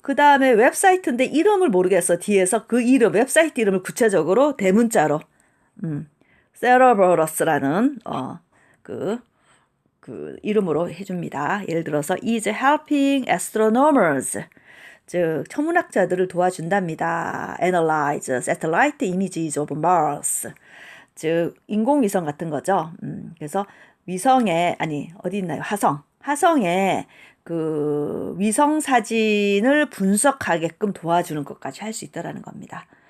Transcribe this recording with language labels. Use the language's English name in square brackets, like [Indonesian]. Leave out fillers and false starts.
[Korean] 그 다음에 웹사이트인데 이름을 모르겠어. 뒤에서 그 이름, 웹사이트 이름을 구체적으로 대문자로 세러버러스라는 그 이름으로 해줍니다. 예를 들어서 [English] is helping astronomers, [Korean] 즉 천문학자들을 도와준답니다. [English] analyze satellite images of Mars, [Korean] 즉 인공위성 같은 거죠. 그래서 위성에 어디 있나요? 화성에 그 위성 사진을 분석하게끔 도와주는 것까지 할 수 있다라는 겁니다.